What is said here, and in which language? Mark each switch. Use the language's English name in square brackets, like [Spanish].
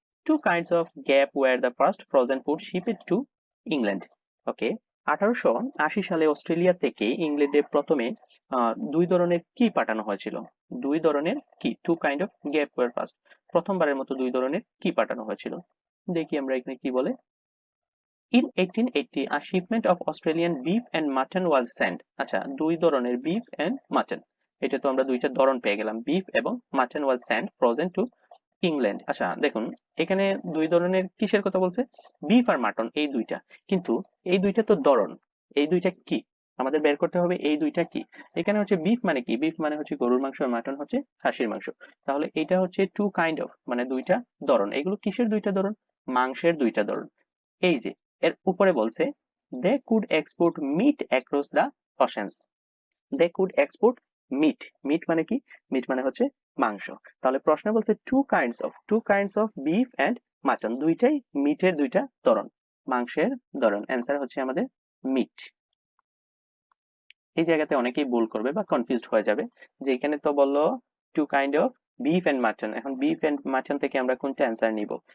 [English] Two kinds of gap were the first frozen food shipped to England. [Bangla] ওকে, 1880 সালে Australia থেকে ইংল্যান্ডে প্রথমে দুই ধরনের কি পাঠানো হয়েছিল? দুই ধরনের কি? [English] two kind of gap were first, [Bangla] প্রথমবারের মতো দুই ধরনের কি পাঠানো হয়েছিল? দেখি আমরা এখানে কি বলে। [English] In 1880 a shipment of Australian beef and mutton was sent। [Bangla] আচ্ছা, দুই ধরনের [English] beef and mutton, [Bangla] এটা তো আমরা দুইটা ধরন পেয়ে গেলাম, beef এবং [English] mutton was sent frozen to England। [Bangla] আচ্ছা দেখুন, এখানে দুই ধরনের কিসের কথা বলছে? বিফ আর মাটন, এই দুইটা। কিন্তু এই দুইটা তো ধরন, এই দুইটা কি আমাদের বের করতে হবে, এই দুইটা কি। এখানে হচ্ছে বিফ মানে কি? বিফ মানে হচ্ছে গরুর মাংস আর মাটন হচ্ছে খাসির মাংস। তাহলে এটা হচ্ছে টু কাইন্ড অফ, মানে দুইটা ধরন। এগুলো কিসের দুইটা ধরন? মাংসের দুইটা ধরন। এই যে এর উপরে বলছে [English] they could export meat across the oceans. They could export meat. meat [Bangla] মানে কি? meat মানে হচ্ছে মাংস। তাহলে প্রশ্ন বলছে [English] two kinds of beef and mutton, [Bangla] দুইটাই মিটের দুইটা ধরন, মাংসের ধরন। অ্যান্সার হচ্ছে আমাদের মিট। এই জায়গাতে অনেকেই ভুল করবে বা কনফিউজড হয়ে যাবে যে এখানে তো বললো [English] two kind of beef and mutton, [Bangla] এখন বিফ এন্ড মাটন থেকে আমরা কোনটা অ্যান্সার নিব?